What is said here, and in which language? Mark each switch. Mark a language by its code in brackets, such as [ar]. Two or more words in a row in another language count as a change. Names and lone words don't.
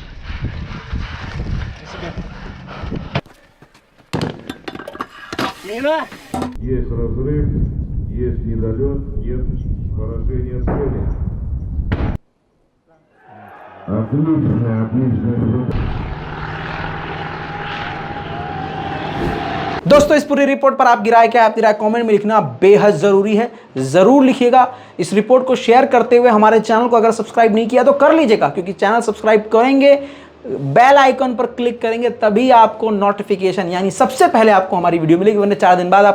[ru] Мина! Есть разрыв, есть недолет, нет поражения цели. Отлично, отлично. [hi] दोस्तों इस पूरी रिपोर्ट पर आपकी राय क्या है? आपकी राय कमेंट में लिखना बेहद जरूरी है, जरूर लिखिएगा। इस रिपोर्ट को शेयर करते हुए हमारे चैनल को अगर सब्सक्राइब नहीं किया तो कर लीजिएगा, क्योंकि चैनल सब्सक्राइब करेंगे, [en] bell icon [hi] पर क्लिक करेंगे, तभी आपको नोटिफिकेशन यानी सबसे पहले आपको हमारी वीडियो मिलेगी, वरना 4 दिन बाद आपको मिलेगी।